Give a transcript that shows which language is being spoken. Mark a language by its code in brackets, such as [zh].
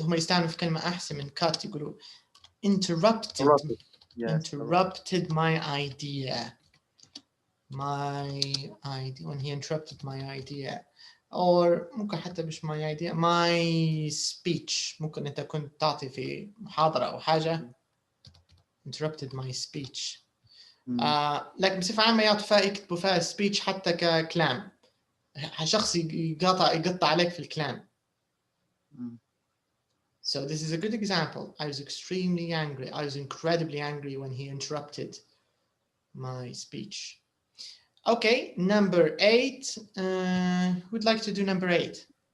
[ar] هم يستعملوا في كلمة أحسن من cut يقولوا interrupted. Yes. [en] Interrupted my idea. When he interrupted my idea. Or [ar] ممكن حتى مش [en] my idea, my speech. [ar] ممكن أنت كنت تعطي في محاضرة أو حاجة. [en] Interrupted my speech. [ar] لكن بصفة عامة يكتبوا فيها speech حتى ككلام. شخص يقطع عليك في الكلام. [en] So this is a good example. I was extremely angry. I was incredibly angry when he interrupted my speech. Okay, number 8. Who'd like to do number 8?